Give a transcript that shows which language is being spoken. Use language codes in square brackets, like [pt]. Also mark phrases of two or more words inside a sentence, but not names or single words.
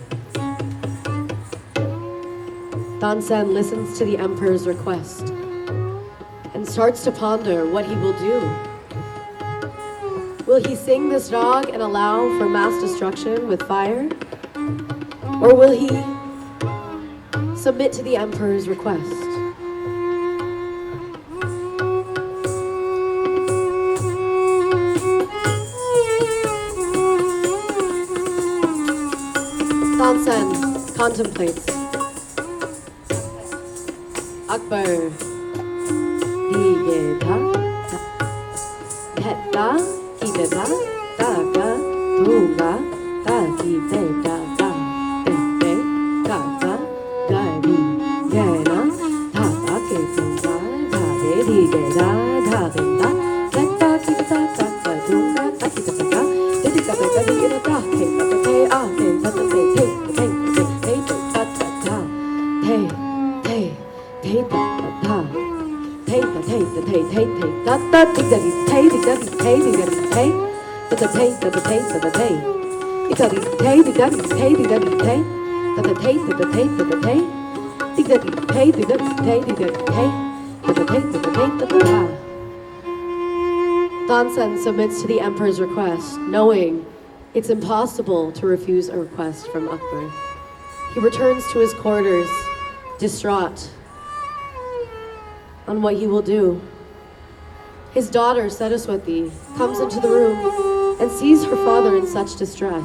[en] Tansen listens to the emperor's request and starts to ponder what he will do. Will he sing this rag and allow for mass destruction with fire? Or will he submit to the emperor's request? Tansen contemplates. Akbar Digeda Hetta Ideda Daga Dunga Dagi Deda Da Dede Gaga Gari Gena Tata Ketunga Dade Digeda Dadenda Detta Kita Taka Dunga Takita Taka Dedika Dega Digeda Da Keta Te A Te Tata Te Te Te Te Te Tata Ta Te Te Te Tata Te Ta Te Ta Te Te Te Tata Digadi Te Digadi Te Digadi Te Tata Te Tata Te Tata Te Digadi Te Digadi Te Digadi Te Tata Te Tata Te Tata Te Digadi Te Digadi Te Digadi Te Tata Te Tata Te Tata Ta. Tansen submits to the emperor's request, knowing it's impossible to refuse a request from Akbar. He returns to his quarters, distraught on what he will do. His daughter, Saraswati, comes into the room and sees her father in such distress.